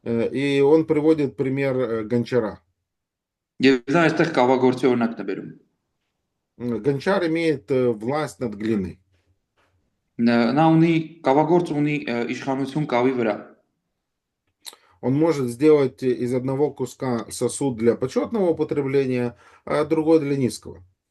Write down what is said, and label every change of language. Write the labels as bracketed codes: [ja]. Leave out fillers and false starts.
[ru] И он приводит пример гончара. [hy] Եվ նա այստեղ կավագործի օրինակն է բերում։ [ru] Гончар имеет власть над глиной. [hy] Նա ունի կավագործ ունի իշխանություն կավի վրա։ [ru] Он может сделать из одного куска сосуд для почетного употребления, а другой для низкого.